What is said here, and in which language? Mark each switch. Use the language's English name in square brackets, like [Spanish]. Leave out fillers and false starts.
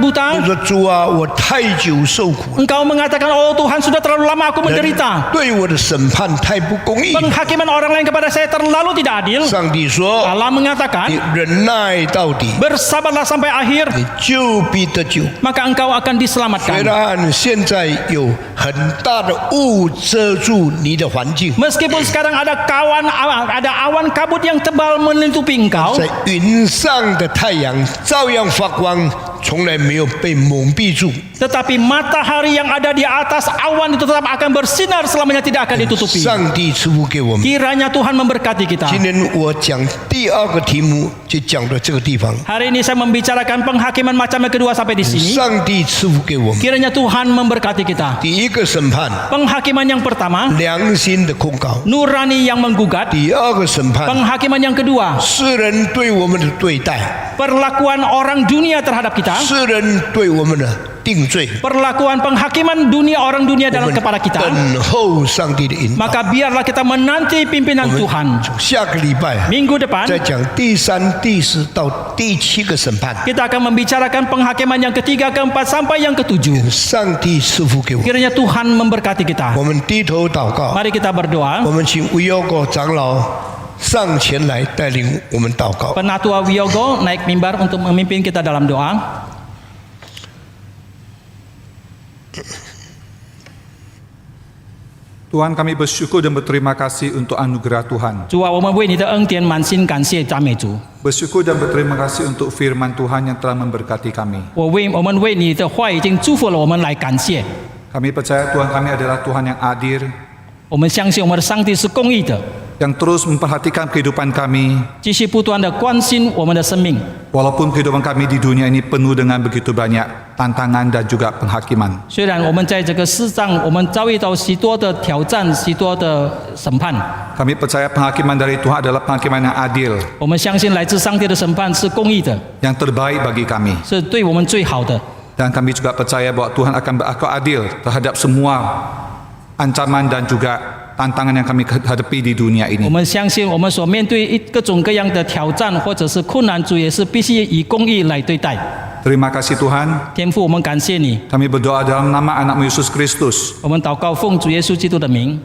[Indonesian] buta. [Chinese] 说主啊，我太久受苦了， [Indonesian] Engkau mengatakan, oh Tuhan sudah terlalu lama aku menderita. [Chinese] 对我的审判太不公义。 [Indonesian] Penghakiman orang lain kepada saya terlalu tidak adil. [Chinese] 上帝说， [Indonesian] Allah mengatakan, [Chinese] 你忍耐到底， [Indonesian] bersabarlah sampai akhir, [Chinese] 你就必得救。 [Indonesian] maka engkau akan [Chinese] 虽 [Indonesian] diselamatkan. [Chinese] 然现在有很大的雾遮住你的环境， [Indonesian] Meskipun sekarang ada awan kabut yang tebal menutupi engkau, [Chinese] 在云上的太阳照样发光，从来没有被蒙蔽住。 [Indonesian] tetapi matahari yang ada di atas awan itu tetap akan bersinar selamanya, tidak akan ditutupi. [Chinese] 上帝赐福给我们。 [Indonesian] Kiranya Tuhan memberkati kita. [Chinese] 今天我讲第二个题目，就讲到这个地方。 [Indonesian] Hari ini saya membicarakan penghakiman macam yang kedua sampai di sini. [Chinese] 上帝赐福给我们。 [Indonesian] Kiranya Tuhan memberkati kita. [Chinese] 第一个审判， [Indonesian] Penghakiman yang pertama, [Chinese] 良心的控告； [Indonesian] nurani yang menggugat. [Chinese] 第二个审判， [Indonesian] Penghakiman yang kedua, [Chinese] 世人对我们的对待， [Indonesian] perlakuan orang dunia terhadap kita. [Chinese] 世人对我们的定罪。 [Indonesian] Perlakuan penghakiman orang dunia [Chinese] 我 [Indonesian] dalam [Chinese] 们 [Indonesian] kepada kita. [Chinese] 等候上帝的引导。 [Indonesian] Maka biarlah kita menanti [Chinese] 我 [Indonesian] pimpinan [Chinese] 们 [Indonesian] Tuhan. [Chinese] 从下个礼拜 [Indonesian] Minggu depan [Chinese] 再讲第三、第四到第七个审判。 [Indonesian] kita akan membicarakan penghakiman yang ketiga, keempat sampai yang ketujuh. [Chinese] 上帝赐福给我， [Indonesian] Kiranya Tuhan memberkati kita. [Chinese] 我们低头祷告。 [Indonesian] Mari kita berdoa. [Chinese] 我们请维尤果长老上前来带领我们祷告。 [Indonesian] Penatua Wiyogo naik mimbar untuk memimpin kita dalam doa. Tuhan, kami bersyukur dan berterima kasih untuk anugerah Tuhan. [Chinese] 主啊，我们为你的恩典满心感谢赞美主。 [Indonesian] Bersyukur dan berterima kasih untuk firman Tuhan yang telah memberkati kami. [Chinese] 我们为你的话已经祝福了我们来感谢。 [Indonesian] Kami percaya Tuhan kami adalah Tuhan yang adil. [Chinese] 我们相信我们的上帝是公义的。 [Indonesian] yang terus memperhatikan kehidupan kami, [Chinese] 继续不断的关心我们的生命。 [Indonesian] walaupun kehidupan kami di dunia ini penuh dengan begitu banyak tantangan dan juga penghakiman. [Chinese] 虽然我们在这个世上，我们遭遇到许多的挑战，许多的审判， [Indonesian] Kami percaya penghakiman dari Tuhan adalah penghakiman yang adil, [Chinese] 我们相信来自上帝的审判是公义的， [Indonesian] yang terbaik bagi kami. [Chinese] 是对我们最好的。 [Indonesian] Dan kami juga percaya bahwa Tuhan akan berlaku adil terhadap semua ancaman dan juga tantangan yang kami hadapi di dunia [Chinese] 我 [Indonesian] ini. [Chinese] 们相信，我们所面对各种各样的挑战或者是困难，主也是必须以公义来对待。 [Indonesian] Terima kasih Tuhan. [Chinese] 天父，我们感谢你， [Indonesian] Kami berdoa dalam nama anak-Mu Yesus Kristus, [Chinese] 我们祷告奉主耶稣基督的名，